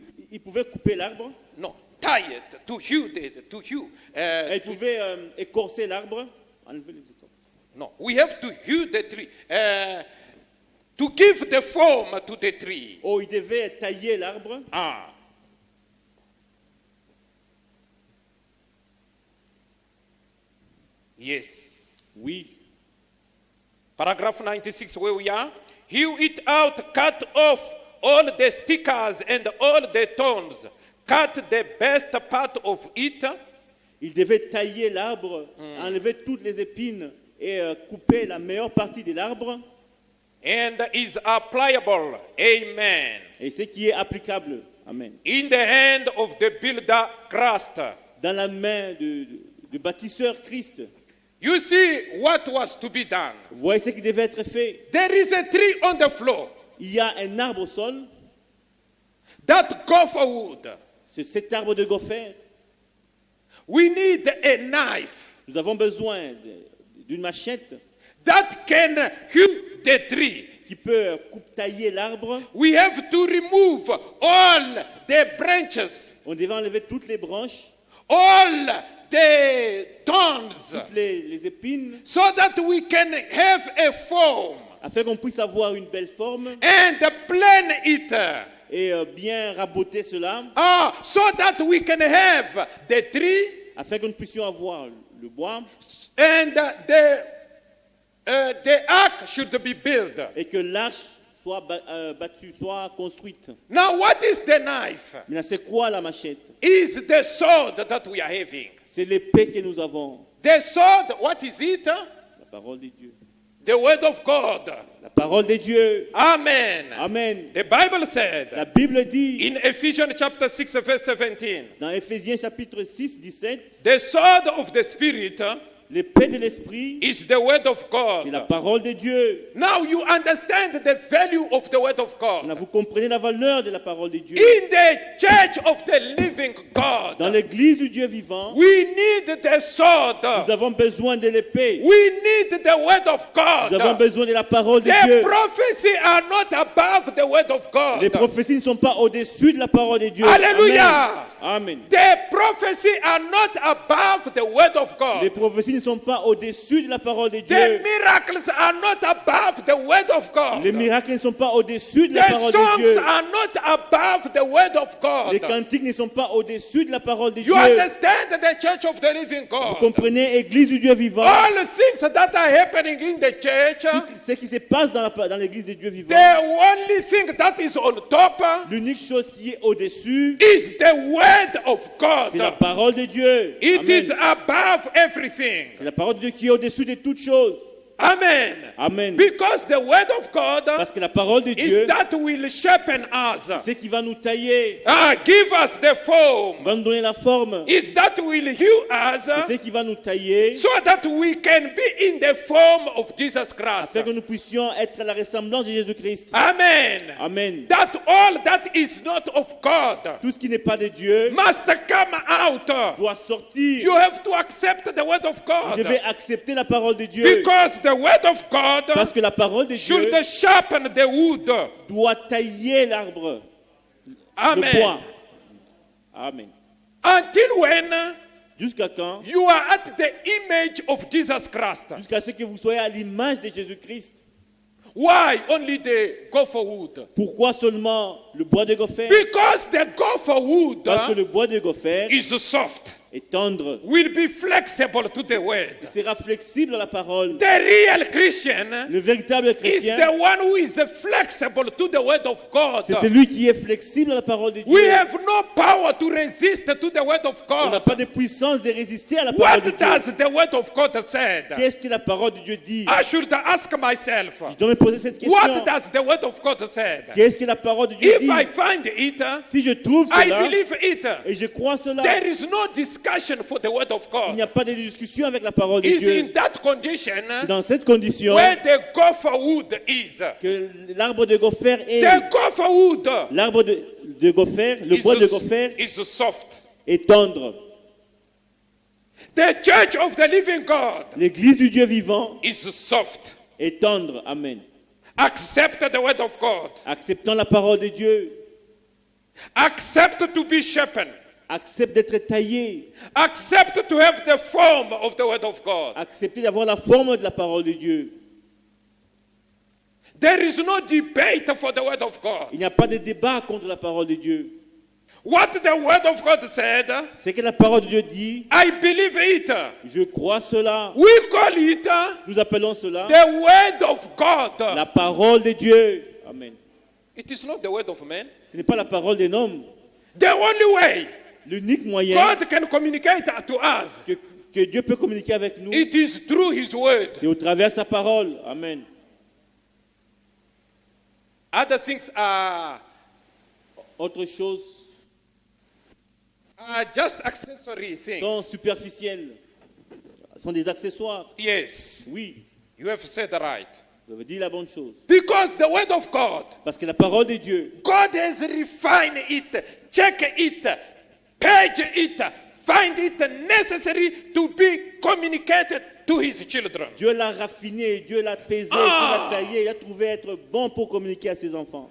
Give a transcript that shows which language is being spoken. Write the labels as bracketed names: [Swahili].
[French] Il pouvait couper l'arbre. [English] No, tie it, to hew. [French] Et il pouvait écorcer l'arbre. Enlever les écorces. [English] No, we have to hew the tree. To give the form to the tree. [French] Oh, il devait tailler l'arbre. [English] Yes. [French] Oui. [English] Paragraph 96, where we are. Hew it out, cut off all the stickers and all the thorns. Cut the best part of it. [French] Il devait tailler l'arbre, enlever toutes les épines et couper la meilleure partie de l'arbre. [English] And is applicable. Amen. [French] Et ce qui est applicable. Amen. [English] In the hand of the builder Christ. [French] Dans la main du bâtisseur Christ. [English] You see what was to be done. [French] Vous voyez ce qui devait être fait. [English] There is a tree on the floor. [French] Il y a un arbre au sol. [English] That gopher wood. [French] C'est cet arbre de gopher. [English] We need a knife. [French] Nous avons besoin d'une machette [English] That can hew the tree. [French] qui peut tailler l'arbre. [English] We have to remove all the branches, [French] On devait enlever toutes les branches, [English] all the thorns, [French] toutes les épines, [English] so that we can have a form [French] afin qu'on puisse avoir une belle forme [English] and plan it, [French] et bien raboter cela, [English] so that we can have the tree [French] afin que nous puissions avoir le bois [English] and the ark should be built. [French] et que l'arche soit battue, soit construite. [English] Now, what is the knife? [French] Maintenant, c'est quoi la machette? [English] Is the sword that we are having. [French] C'est l'épée que nous avons. [English] The sword, what is it? [French] La parole de Dieu. [English] The word of God. [French] La parole de Dieu. Amen. Amen. [English] The Bible said [French] La Bible dit [English] in Ephesians chapter 6 verse 17, [French] dans Éphésiens chapitre 6, 17, [English] the sword of the Spirit [French] l'épée de l'esprit, [English] is the word of [French] c'est la [English] God. [French] parole de Dieu. [English] Now you understand the value of the word of [French] Là, [English] God. [French] vous comprenez la valeur de la parole de Dieu. [English] In the church of the living God, [French] Dans l'église du Dieu vivant, [English] we need the sword. [French] nous avons besoin de l'épée. [English] We need the word of [French] Nous avons [English] God. [French] besoin de la parole de [English] The [French] Dieu. [English] prophecy are not above the word of [French] Les [English] God. [French] prophéties ne sont pas au-dessus de la parole de Dieu. Hallelujah. Amen. [English] The prophecy are not above the word of [French] Les [English] God. [French] prophéties ne sont pas au-dessus de la parole de [English] The [French] Dieu. [English] miracles are not above the word of God. [French] Les miracles ne sont pas au-dessus de la [English] The [French] parole de [English] songs [French] Dieu. [English] are not above the word of [French] Les [English] God. [French] cantiques ne sont pas au-dessus de la parole de [English] You [French] Dieu. [English] understand the church of the living [French] Vous [English] God. [French] comprenez, église du Dieu vivant, [English] All the things that are happening in the church, [French] tout ce qui se passe dans l'église du Dieu vivant, [English] the only thing that is on top [French] l'unique chose qui est au-dessus, [English] is the word of [French] c'est la [English] God. [French] parole de Dieu. [English] It Amen. is above everything. [French] C'est la parole de Dieu qui est au-dessus de toutes choses. Amen. Amen. [English] Because the word of God [French] Parce que la parole de [English] is [French] Dieu, [English] that will sharpen us. [French] c'est qui va nous tailler, [English] Give us the form. [French] va nous donner la forme, [English] Is that will heal us [French] c'est qui va nous tailler, [English] so that we can be in the form of Jesus Christ. [French] afin que nous puissions être à la ressemblance de Jésus-Christ. Amen. Amen. [English] That all that is not of God [French] Tout ce qui n'est pas de Dieu [English] must come out. [French] doit sortir. [English] You have to accept the word of [French] Vous devez [English] God [French] accepter la parole de Dieu. [English] because the word of God [French] Parce que la parole de [English] should [French] Dieu [English] sharpen the wood. [French] doit tailler l'arbre, le Amen. bois. Amen. [English] Until when [French] Jusqu'à quand? [English] you are at the image of Jesus Christ. [French] Jusqu'à ce que vous soyez à l'image de Jésus-Christ. [English] Why only the gopher wood? [French] Pourquoi seulement le bois de gopher? [English] Because the gopher wood [French] Parce que le bois de gopher [English] is soft, [French] est tendre. [English] will be flexible to the word. [French] Il sera flexible à la parole. [English] The real Christian [French] Le véritable [English] is [French] chrétien, [English] the one who is flexible to the word of God. [French] c'est celui qui est flexible à la parole de [English] We [French] Dieu. [English] have no power to resist to the word of [French] On n'a [English] God. [French] pas de puissance de résister à la parole [English] What [French] de Dieu. [English] does the word of God said? [French] Qu'est-ce que la parole de Dieu dit? [English] I should ask myself, [French] Je dois me poser cette question. [English] what does the word of God said? [French] Qu'est-ce que la parole de Dieu [English] If [French] dit? [English] I find it, [French] Si je trouve [English] I [French] cela, [English] believe it. [French] et je crois cela, [English] There is no discussion for the word of [French] il n'y [English] God. [French] a pas de discussion avec la parole de [English] It's in [French] Dieu. [English] that condition [French] C'est dans cette condition [English] where the gopher wood is. [French] que l'arbre de gopher est. [English] The gopher wood [French] L'arbre de gopher, le bois de gopher [English] is soft. [French] est tendre. [English] The church of the living God [French] L'église du Dieu vivant [English] is soft. [French] est tendre. Amen. [English] Accept the word of God. [French] Acceptant la parole de Dieu, [English] Accept to be sharpened. [French] accepte d'être taillé, [English] Accept to have the form of the word of God. [French] accepter d'avoir la forme de la parole de Dieu. [English] There is no debate for the word of God. [French] Il n'y a pas de débat contre la parole de Dieu. [English] What the word of God said, [French] C'est que la parole de Dieu dit, [English] I believe it. [French] je crois cela. [English] We call it [French] Nous appelons cela [English] the word of God. [French] la parole de Dieu. Amen. [English] It is not the word of man. [French] Ce n'est pas la parole d'un homme. [English] The only way [French] L'unique moyen [English] God can communicate to us, [French] que Dieu peut communiquer avec nous, [English] it is through His word. [French] c'est au travers de sa parole. Amen. [English] Other things are [French] Autre chose [English] just accessory things. [French] sont superficielles, sont des accessoires. [English] Yes, [French] Oui, [English] you have said right. [French] vous avez dit la bonne chose. [English] Because the word of God, [French] Parce que la parole de Dieu, [English] God has refined it, check it, page it, find it necessary to be communicated to His children. [French] Dieu l'a raffiné, Dieu l'a pesé, Dieu l'a taillé, il a trouvé être bon pour communiquer à ses enfants.